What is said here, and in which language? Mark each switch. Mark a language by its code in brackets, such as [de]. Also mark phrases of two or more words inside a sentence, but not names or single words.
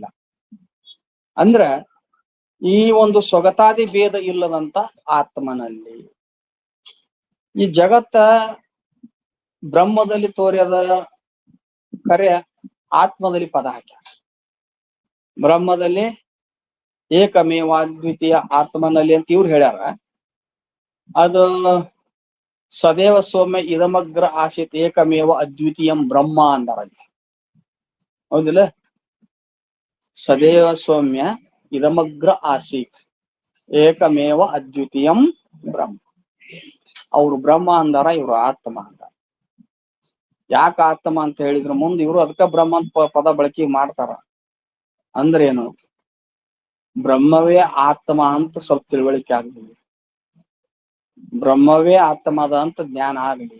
[kn] ಅಂದ್ರ ಈ ಒಂದು ಸ್ವಗತಾದಿ ಭೇದ ಇಲ್ಲದಂತ ಆತ್ಮನಲ್ಲಿ ಈ ಜಗತ್ತ ಬ್ರಹ್ಮದಲ್ಲಿ ತೋರ್ಯದ ಕರೆ ಆತ್ಮದಲ್ಲಿ ಪದ ಹಾಕ್ಯಾರ. ಬ್ರಹ್ಮದಲ್ಲಿ [sa] ಏಕಮೇವ ಅದ್ವಿತೀಯ [kn] ಆತ್ಮನಲ್ಲಿ ಅಂತ ಇವ್ರು ಹೇಳ್ಯಾರ. ಅದು [sa] ಸದೇವ ಸೌಮ್ಯ ಇದಮಗ್ರ ಆಸೀತ್ ಏಕಮೇವ ಅದ್ವಿತೀಯಂ ಬ್ರಹ್ಮ [kn] ಅಂದಾರ. [sa] ಹೌದಿಲ್ಲ? ಸದೇವ ಸೌಮ್ಯ ಇದಮಗ್ರ ಆಸೀತ್ ಏಕಮೇವ ಅದ್ವಿತೀಯಂ ಬ್ರಹ್ಮ. [kn] ಅವ್ರು ಬ್ರಹ್ಮ ಅಂದಾರ, ಇವ್ರು ಆತ್ಮ ಅಂದಾರ. ಯಾಕ ಆತ್ಮ ಅಂತ ಹೇಳಿದ್ರು ಮುಂದೆ ಇವ್ರು ಅದಕ್ಕ ಬ್ರಹ್ಮ ಪದ ಬಳಕೆ ಮಾಡ್ತಾರ. ಅಂದ್ರೇನು? ಬ್ರಹ್ಮವೇ ಆತ್ಮ ಅಂತ ಸ್ವಲ್ಪ ತಿಳುವಳಿಕೆ ಆಗ್ಲಿ, ಬ್ರಹ್ಮವೇ ಆತ್ಮದ ಅಂತ ಜ್ಞಾನ ಆಗ್ಲಿ.